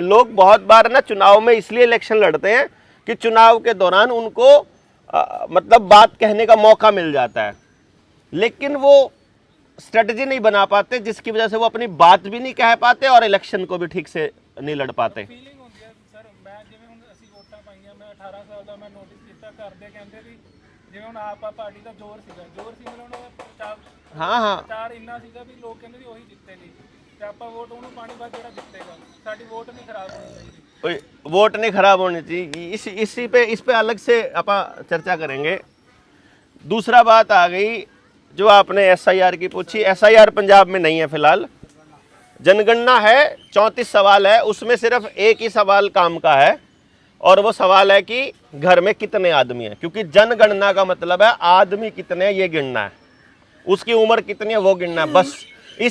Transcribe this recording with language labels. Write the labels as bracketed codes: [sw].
[hi] लोग बहुत बार ना चुनाव में इसलिए इलेक्शन लड़ते हैं कि चुनाव के दौरान उनको मतलब बात कहने का मौका मिल जाता है, लेकिन वो स्ट्रेटजी नहीं बना पाते, जिसकी वजह से वो अपनी बात भी नहीं कह पाते और इलेक्शन को भी ठीक से नहीं लड़ पाते। [pa] ਫੀਲਿੰਗ ਹੁੰਦੀ ਹੈ ਸਰ, ਮੈਂ ਜਿਵੇਂ ਹੁਣ ਅਸੀਂ ਵੋਟਾਂ ਪਾਈਆਂ, ਮੈਂ 18 ਸਾਲ ਦਾ, ਮੈਂ ਨੋਟਿਸ ਕੀਤਾ ਘਰ ਦੇ ਕਹਿੰਦੇ ਵੀ ਜਿਵੇਂ ਹੁਣ ਆਪ ਪਾਰਟੀ ਦਾ ਜ਼ੋਰ ਸੀ ਮਤਲਬ ਉਹਨਾਂ ਦਾ ਪ੍ਰਚਾਰ, ਹਾਂ ਪ੍ਰਚਾਰ ਇੰਨਾ ਸੀਗਾ ਵੀ ਲੋਕ ਕਹਿੰਦੇ ਵੀ ਉਹੀ ਜਿੱਤੇਗੀ, ਤੇ ਆਪਾਂ ਵੋਟ ਉਹਨੂੰ ਪਾਣੀ ਬਾਅਦ ਜਿਹੜਾ ਜਿੱਤੇਗਾ, ਸਾਡੀ ਵੋਟ ਨਹੀਂ ਖਰਾਬ ਹੋਣੀ ਚਾਹੀਦੀ। [hi] वोट नहीं खराब होनी चाहिए। इस पे अलग से आप चर्चा करेंगे। दूसरा बात आ गई जो आपने SIR की पूछी। SIR पंजाब में नहीं है फिलहाल, जनगणना है, 34 सवाल है, उसमें सिर्फ एक ही सवाल काम का है, और वो सवाल है कि घर में कितने आदमी हैं, क्योंकि जनगणना का मतलब है आदमी कितने हैं ये गिनना है, उसकी उम्र कितनी है वो गिनना है, बस।